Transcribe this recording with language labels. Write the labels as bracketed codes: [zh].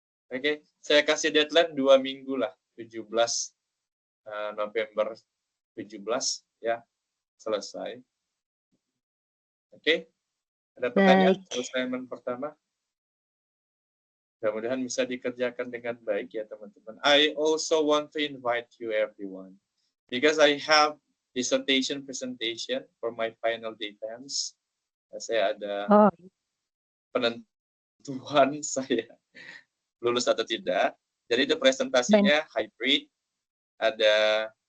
[id] Oke, saya kasih deadline 2 minggu lah, 17 November 17, ya, selesai. Oke, ada pertanyaan? Assignment pertama. Mudah-mudahan bisa dikerjakan dengan baik ya teman-teman. [en] I also want to invite you everyone, because I have dissertation presentation for my final defense. [id] Saya ada penentuan saya lulus atau tidak. Jadi itu presentasinya hybrid, ada